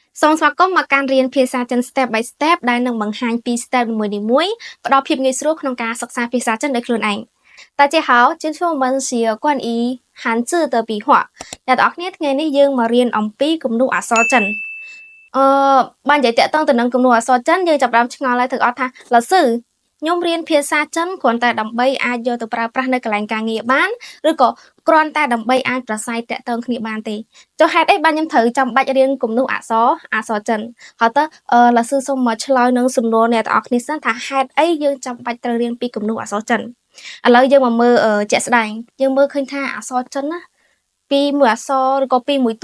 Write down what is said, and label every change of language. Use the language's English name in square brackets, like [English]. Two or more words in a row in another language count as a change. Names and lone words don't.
[Khmer] សូមស្វាគមន៍មកកាន់រៀនភាសាចិន [English] Step by Step [Khmer] ដែលនឹងបង្ហាញពី step នីមួយៗផ្ដល់ភាពងាយស្រួលក្នុងការសិក្សាភាសាចិនដោយខ្លួនឯង [Chinese] 大家好今天我们是关于汉字的笔画 [Khmer] អ្នកទាំងអស់គ្នាថ្ងៃនេះយើងមករៀនអំពីគំនូរអក្សរចិនបើនិយាយតាក់ទងទៅនឹងគំនូរអក្សរចិនយើងចាប់ផ្ដើមឆ្ងល់ហើយទាំងអស់ថាលsưខ្ញុំរៀនភាសាចិនគ្រាន់តែដើម្បីអាចយកទៅប្រើប្រាស់នៅកន្លែងការងារបានឬក៏ គ្រាន់តែដើម្បីអាចប្រស័យតាក់ទងគ្នាបានទេចុះហេតុអីបានខ្ញុំត្រូវចាំបាច់រៀនគំនូរអក្សរចិនហើយតើលsưសូមមកឆ្លើយនឹងសំណួរអ្នកទាំងអស់គ្នាសិនថាហេតុអីយើងចាំបាច់ត្រូវរៀនពីគំនូរអក្សរចិនឥឡូវយើងមកមើលជាក់ស្ដែងយើងមើលឃើញថាអក្សរចិនណាពីមួយអក្សរឬក៏ពីមួយតួ